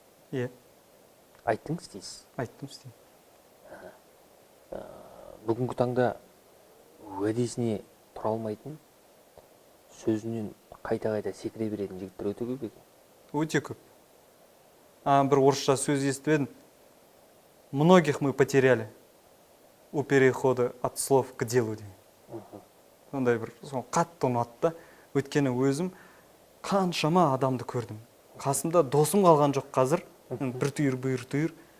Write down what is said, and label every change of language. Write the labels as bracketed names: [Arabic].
[Kazakh] Айттыңыз дейсіз? Айттым істеймін. Бүгінгі таңда уәдесіне тұра алмайтын, сөзінен қайта-қайта секіре беретін жігіттер өте көп екен. Өте көп. Бір орысша сөз естіп едім. [Russian] Многих мы потеряли у перехода от слов к делу деген. [Kazakh] Сондай бір қатты ұнатты. Өйткені өзім қаншама адамды көрдім. Қасымда досым қалған жоқ қазір. Бір түйір.